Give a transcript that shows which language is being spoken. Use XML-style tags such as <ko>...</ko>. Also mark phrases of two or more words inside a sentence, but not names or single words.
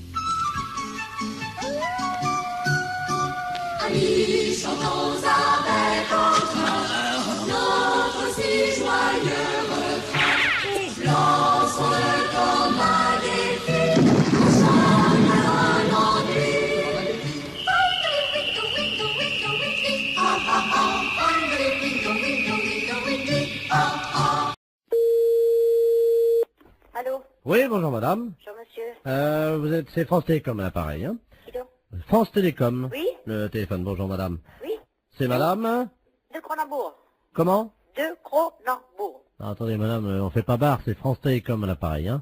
<fr>Amis, chantons avec entrain notre si joyeux refrain. Lançons-le comme un défi, ensemble un ennui. Winkle, winkle, winkle, winkle, ah ah ah. Winkle, winkle, winkle, winkle, winkle, ah ah. Oui, bonjour madame. Bonjour monsieur. C'est France Télécom à l'appareil, hein? Qui donc? France Télécom. Oui? Le téléphone, bonjour madame. Oui? C'est madame? De Cronenbourg. Comment? De Cronenbourg. Ah, attendez madame, on fait pas barre, c'est France Télécom à l'appareil, hein?</fr>